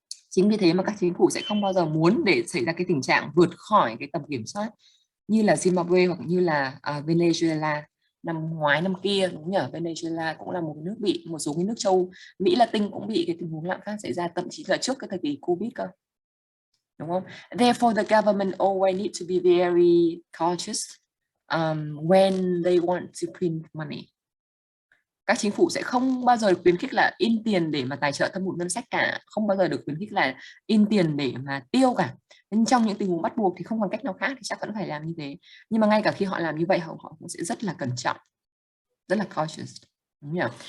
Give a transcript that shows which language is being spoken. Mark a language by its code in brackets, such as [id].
[vi] Chính vì thế mà các chính phủ sẽ không bao giờ muốn để xảy ra cái tình trạng vượt khỏi cái tầm kiểm soát như là Zimbabwe hoặc như là Venezuela năm ngoái năm kia, đúng nhỉ? Venezuela cũng là một nước bị, một số cái nước châu Mỹ Latin cũng bị cái tình huống lạm phát xảy ra, thậm chí là trước cái thời kỳ Covid cơ, đúng không? [en] Therefore the government always need to be very cautious when they want to print money. [vi] Các chính phủ sẽ không bao giờ khuyến khích là in tiền để mà tài trợ thâm hụt ngân sách cả, không bao giờ được khuyến khích là in tiền để mà tiêu cả. Nhưng trong những tình huống bắt buộc thì không còn cách nào khác thì chắc vẫn phải làm như thế. Nhưng mà ngay cả khi họ làm như vậy, họ cũng sẽ rất là cẩn trọng, rất là [en] cautious, [vi] đúng nhỉ?